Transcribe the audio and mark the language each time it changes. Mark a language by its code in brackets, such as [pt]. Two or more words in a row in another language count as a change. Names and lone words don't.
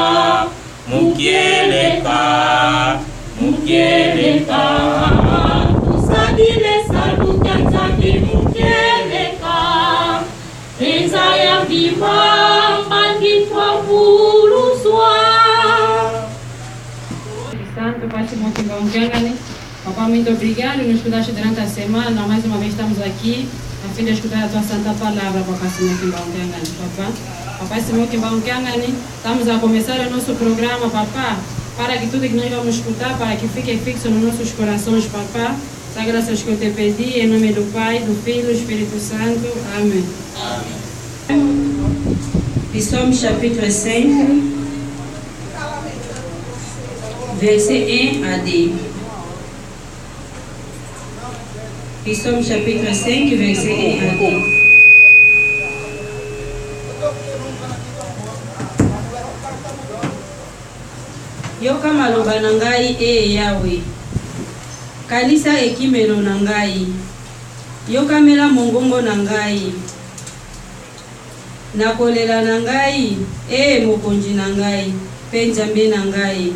[kg] tusadile salu kyanzambi mukeleka ezaya bimwa banditwa vuluzwa. [pt] Santo, Pai Simão Kimbangangani. Papai, muito obrigado. Nos escutaste durante a semana. Mais uma vez estamos aqui a fim de escutar a tua santa palavra, Papai Simão Kimbangangani. Papai Simão Kimbangangani, estamos a começar o nosso programa, Papai, para que tudo que nós vamos escutar, para que fique fixo nos nossos corações, Papai. São graças que eu te pedi, em nome do Pai, do Filho e do Espírito Santo. Amém. [fr] Psaume chapitre 5, verset 1 à 10. Psaume chapitre 5, verset 1 à 10. [ln] Yoka maloba na ngai e Yawe, kalisa ekimelo na ngai, yokamela mongongo na ngai, nakolela na ngai e mokonzi na ngai, pe Nzambe na ngai.